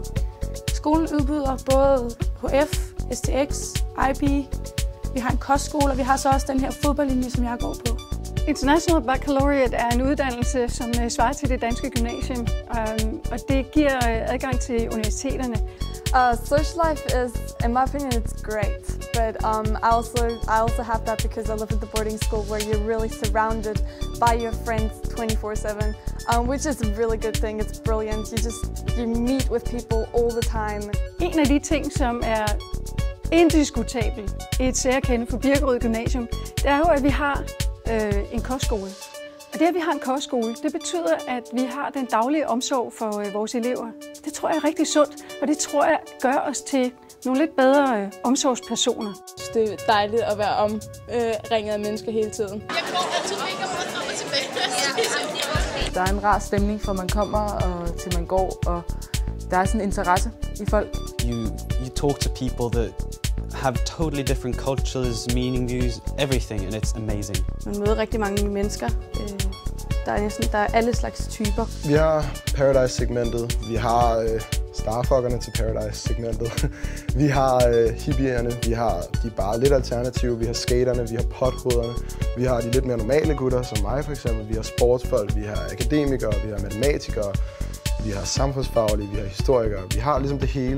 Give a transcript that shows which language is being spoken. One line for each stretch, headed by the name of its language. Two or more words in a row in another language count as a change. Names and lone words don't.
Danish: Skolen udbyder både HF, STX, IB. Vi har en kostskole, og vi har så også den her fodboldlinje, som jeg går på. International Baccalaureate er en uddannelse, som svarer til det danske gymnasium, og det giver adgang til universiteterne.
English: Social life is, in my opinion, it's great, but I also have that because I live at the boarding school where you're really surrounded by your friends 24/7, which is a really good thing. It's brilliant. You meet with people all the time.
Danish: En af de ting, som er indiskutabel i et særkende for Birkerød Gymnasium, det er jo, at vi har en kostskole. Og det, at vi har en kostskole, det betyder, at vi har den daglige omsorg for vores elever. Det tror jeg er rigtig sundt, og det tror jeg gør os til nogle lidt bedre omsorgspersoner. Det er dejligt at være omringet af mennesker hele tiden. Jeg går altid mega meget frem og tilbage. Der er en rar stemning, fra man kommer og til man går, og der er sådan en interesse i folk.
English: You talk to people that have totally different cultures, meaning, views, everything, and it's amazing.
Danish: Man møder rigtig mange mennesker. Der er alle slags typer. Vi har Paradise-segmentet, vi har starfuckerne til Paradise-segmentet, vi har hippierne, vi har de bare lidt alternative, vi har skaterne, vi har pothovederne, vi har de lidt mere normale gutter, som mig for eksempel, vi har sportsfolk, vi har akademikere, vi har matematikere, vi har samfundsfaglige, vi har historikere, vi har ligesom det hele.